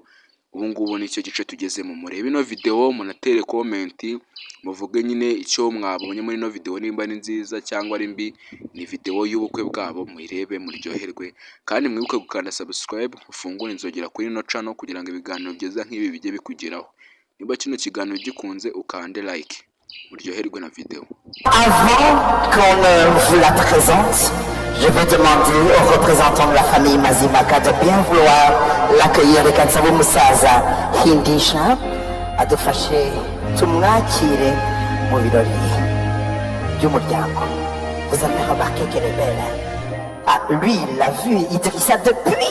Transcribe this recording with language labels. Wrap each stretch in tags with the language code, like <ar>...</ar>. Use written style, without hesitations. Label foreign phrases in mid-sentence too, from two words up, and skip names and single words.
<rw>Ubu ngubu nicyo gice tugezemo. Murebe ino video, munatere comment, muvuge nyine icyo mwabonye muri ino video, nimba ni nziza cyangwa ari mbi. Ni video y'ubukwe bwabo, muyirebe muryoherwe, kandi mwibuke gukanda subscribe, ufungure inzogera kuri ino channel kugira ngo ibiganiro byiza nk'ibi bijye bikugeraho. Niba kino kiganiro gikunze ukande like, muryoherwe na video.</rw> <fr>Avant qu'on vous la présente, Je vais demander aux représentants de la famille Mazimaka de bien vouloir l'accueillir</fr> <rw>reka nsaba umusaza hindisha adufashe tumwakire mu birori by'umuryango.</rw> <fr>Vous avez remarqué qu'elle est belle, hein? Ah, lui, il l'a vu, Idrissa, depuis.</fr>